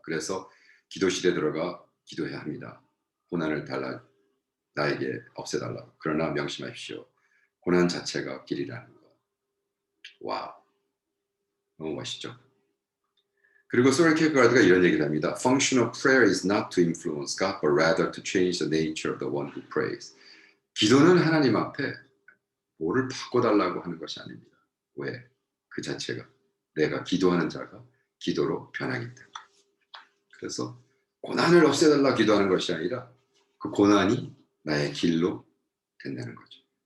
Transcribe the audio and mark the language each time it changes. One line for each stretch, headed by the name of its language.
Korean: 그래서 기도실에 들어가 기도해야 합니다. 고난을 나에게 없애달라. 그러나 명심하십시오. 고난 자체가 길이라는 것. 와, 너무 멋있죠? 그리고 소렌 키어케가드가 이런 얘기를 합니다.
English: Function of prayer is not to influence God, but rather to change the nature of the one who prays.
Korean: 기도는 하나님 앞에 뭐를 바꿔달라고 하는 것이 아닙니다. 왜? 그 자체가 내가 기도하는 자가 기도로 변하기 때문에. 그래서 고난을 없애달라 기도하는 것이 아니라 그 고난이 나의 길로 된다는 거죠.